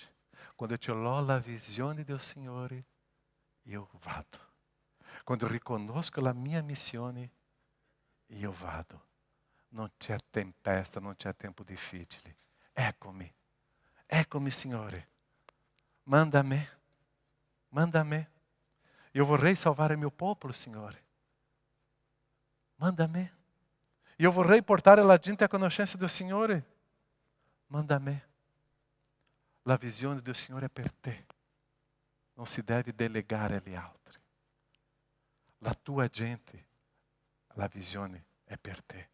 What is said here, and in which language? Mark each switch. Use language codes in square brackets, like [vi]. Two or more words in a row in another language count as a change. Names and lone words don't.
[it] Quando eu te ho la visione del Signore, io vado. Quando riconosco la mia missione, io vado. Non c'è tempesta, non c'è tempo difficile. Eccomi. Eccomi, Signore. Manda a me. Manda a me. Eu vorrei salvare il mio popolo, Signore. Manda a me. Eu vorrei portare la gente a conoscenza del Signore. Manda a me. La visione del Signore è per te. Non si deve delegare agli altri. La tua gente, la visione è per te.